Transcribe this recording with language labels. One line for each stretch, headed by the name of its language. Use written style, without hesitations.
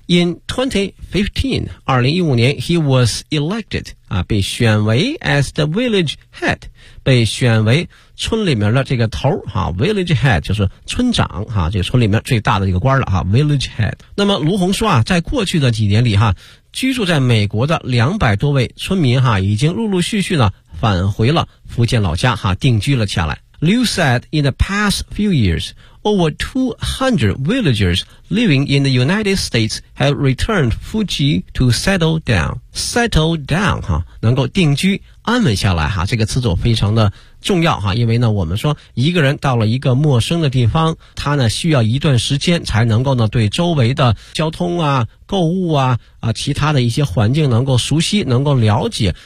English: In 2015, he was elected,
Chinese: 被选为
English: as the village head,
Chinese: 被选为村里面的这个头哈 ,village head, 就是村长哈，这个村里面最大的一个官了哈 ,village head。那么卢洪说啊，在过去的几年里哈，居住在美国的200多位村民哈已经陆陆续续呢返回了福建老家哈，定居了下来。
English: Liu said, in the past few years, over 200 villagers living in the United States have returned Fuji to settle down.
Chinese: Settle down, 哈，能够定居安稳下来哈，这个词组非常的重要哈，因为呢我们说一个人到了一个陌生的地方，他呢需要一段时间才能够呢对周围的交通啊、购物啊、其他的一些环境能够熟悉、能够了解。